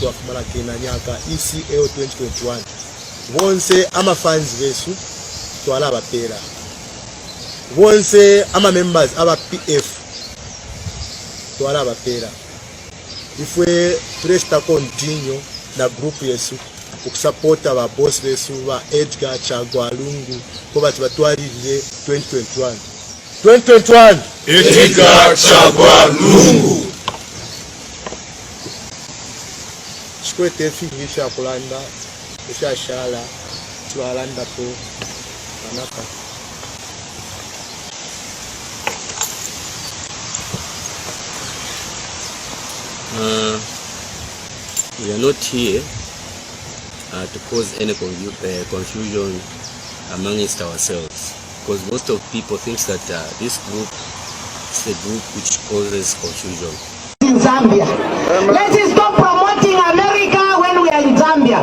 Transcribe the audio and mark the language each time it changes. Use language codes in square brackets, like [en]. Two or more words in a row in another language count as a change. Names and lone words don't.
[bem] twafumala kena nyaka ECAO 2021 bonse ama fans besu twala abapera bonse ama members aba PF twala abapera ifwe presta continue na group yesu okusupporta ba boss besu ba Edgar Chagwa Lungu ko bati batwalire 2021 Edgar Chagwa Lungu sikwete finisha kulanda ishashala twalanda ko anaka. [en] We are not here to cause any confusion amongst ourselves, because most of people think that this group is a group which causes confusion. In Zambia, let's stop promoting America when we are in Zambia.